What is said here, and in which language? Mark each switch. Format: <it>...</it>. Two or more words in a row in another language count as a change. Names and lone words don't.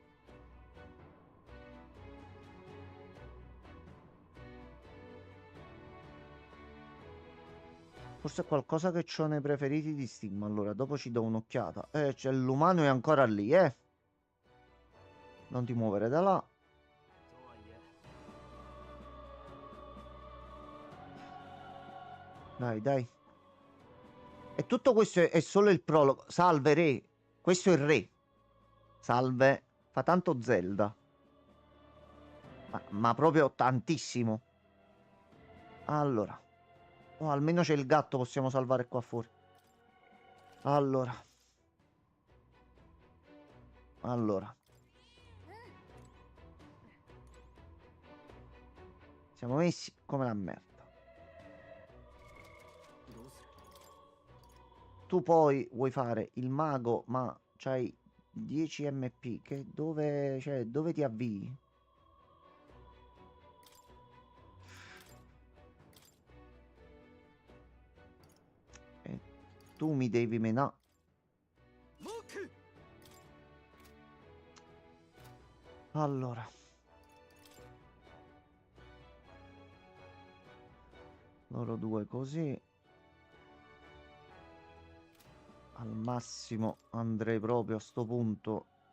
<it>Forse è qualcosa che c'ho nei preferiti di Steam. Allora, dopo ci do un'occhiata. C'è l'umano è ancora lì, eh. Non ti muovere da là.</it> <ja>とはいえ</ja> <it>Dai, dai. E tutto questo è solo il prologo. Salve, re. Questo è il re. Salve. Fa tanto Zelda. Ma proprio tantissimo. Allora. Oh, almeno c'è il gatto, possiamo salvare qua fuori. Allora. Allora. Siamo messi come la merda.</it> <ja>どうする</ja> <it>Tu poi vuoi fare il mago, ma c'hai 10 MP. Che dove, cioè, dove ti avvii? E tu mi devi menare.</it> <ja>モーク</ja> <it>Allora. Loro due così. Al massimo andrei proprio a sto punto.</it>